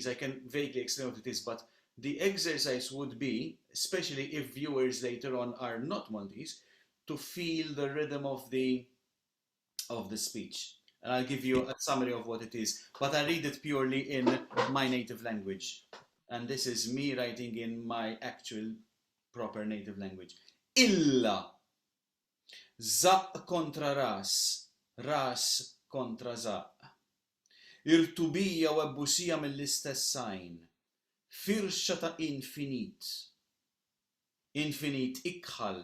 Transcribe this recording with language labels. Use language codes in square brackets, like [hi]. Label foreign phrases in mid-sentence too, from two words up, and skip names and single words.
[en] I can vaguely explain what it is, but the exercise would be, especially if viewers later on are not Maltese, to feel the rhythm of the speech. And I'll give you a summary of what it is, but I read it purely in my native language. And this is me writing in my actual proper native language. [mt] Illa zaq kontra ras, ras kontra zaq. Irtubija u ebbusija mill-istess sajn. Firxa ta' infinit. Infinit ikħal.